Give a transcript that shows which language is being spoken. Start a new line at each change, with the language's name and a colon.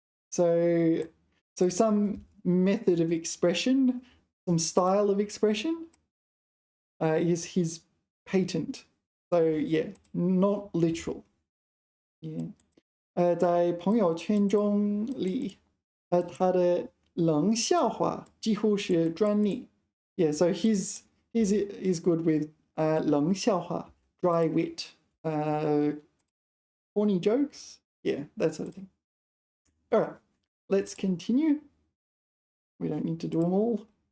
English: So some method of expression, some style of expression is his patent. So yeah, not literal. Yeah.
Chinese: 在朋友圈中里他的冷笑话几乎是专利。
English: Yeah, so he's good with 冷笑话 dry wit, corny jokes. Yeah, that sort of thing. All right, let's continue. We don't need to do them all.